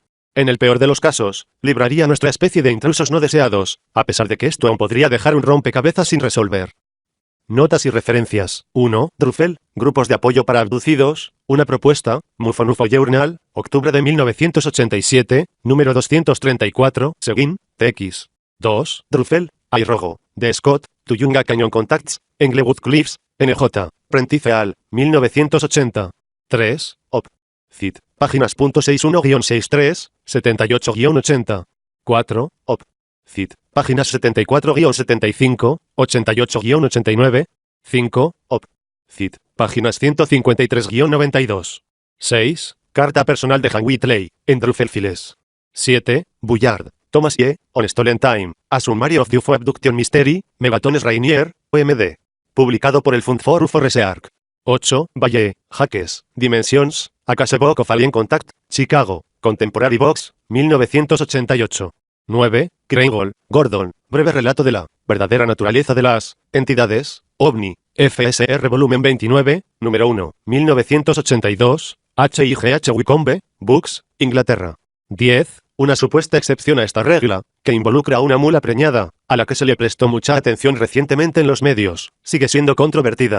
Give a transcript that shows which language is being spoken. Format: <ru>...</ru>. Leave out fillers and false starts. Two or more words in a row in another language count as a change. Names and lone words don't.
<es>En el peor de los casos, libraría a nuestra especie de intrusos no deseados, a pesar de que esto aún podría dejar un rompecabezas sin resolver. Notas y referencias. 1. Druffel, Grupos de apoyo para abducidos, una propuesta, MUFON/UFO Journal, octubre de 1987, número 234, Seguin, TX. 2. Druffel, I. Rogo, de Scott, Tuyunga Canyon Contacts, Englewood Cliffs, NJ, Prentice al. 1980. 3. Op. Cit. Páginas .61-63, 78-80. 4. Op. Cit. Páginas 74-75, 88-89. 5. Op. Cit. Páginas 153-92. 6. Carta personal de Han Whitley, en Druffelfiles. 7. Bullard, Thomas E. On Stolen Time, A Summary of the UFO Abduction Mystery, Megatones Rainier, OMD. Publicado por el Fund for UFO Research. 8. Valle, Jaques, Dimensions, A Case Book of Alien Contact, Chicago, Contemporary Box, 1988. 9. Kreingold, Gordon, Breve relato de la verdadera naturaleza de las entidades, OVNI, FSR Volumen 29, número 1, 1982, H.I.G.H. Wycombe, Books, Inglaterra. 10. Una supuesta excepción a esta regla, que involucra a una mula preñada, a la que se le prestó mucha atención recientemente en los medios, sigue siendo controvertida.</es>